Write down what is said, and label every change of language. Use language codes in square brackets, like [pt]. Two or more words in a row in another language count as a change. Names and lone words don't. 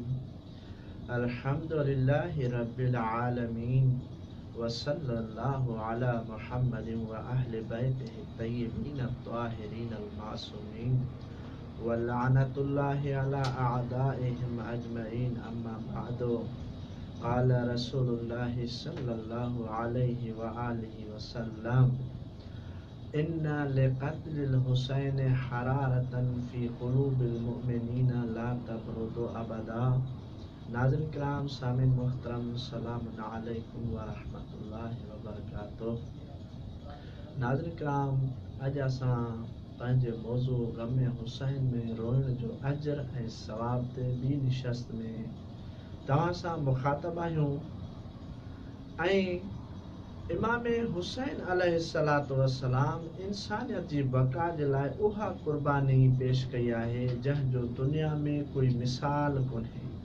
[ar] الحمد لله رب العالمين وصلى الله على محمد وأهل بيته الطيبين الطاهرين المعصومين ولعنة الله على أعدائهم أجمعين. أما بعد. قال رسول الله صلى الله عليه وآله وسلم إن لقتل الحسين حرارة في قلوب المؤمنين لا تبرد أبدا. [sd] नाज़रीन किराम, सामिन मुहतरम, [ar] سلام عليكم ورحمة الله وبركاته. [sd] नाज़रीन किराम, अॼु असां पंहिंजे मौज़ू ग़म हुसैन में रोइण जो अजर ऐं सवाब ते ॿी निशस्त में तव्हां सां मुखातब आहियूं। ऐं इमाम हुसैन [ar] عليه الصلاة والسلام [sd] इंसानियत जी बका जे लाइ उहा क़ुर्बानी पेश कई आहे जंहिंजो दुनिया में कोई मिसाल कोन्हे।